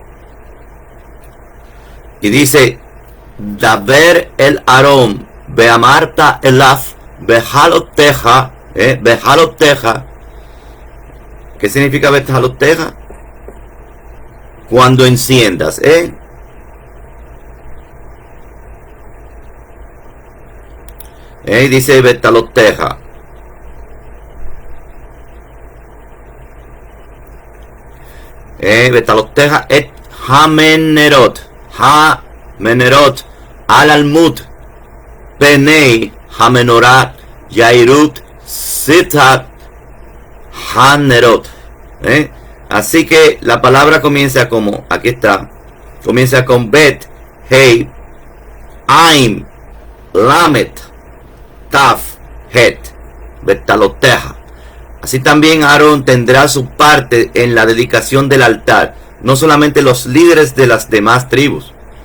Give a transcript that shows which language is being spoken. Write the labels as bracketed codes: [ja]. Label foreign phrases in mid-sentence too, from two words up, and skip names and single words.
[es] Y dice, [he] דבר אל אהרן, ואמרת אליו בהעלתך בהעלתך. [es] ¿Qué significa Behaloteja? Cuando enciendas, dice Betaloteja. [he] בהעלתך את הנרת. הנרות אל מול. פני המנורה יאירו שבעת הנרות. [es] Así que la palabra comienza como, aquí está, comienza con Bet, Hei, Aim, Lamet, Taf, Het, Betaloteja. Así también Aarón tendrá su parte en la dedicación del altar, no solamente los líderes de las demás tribus.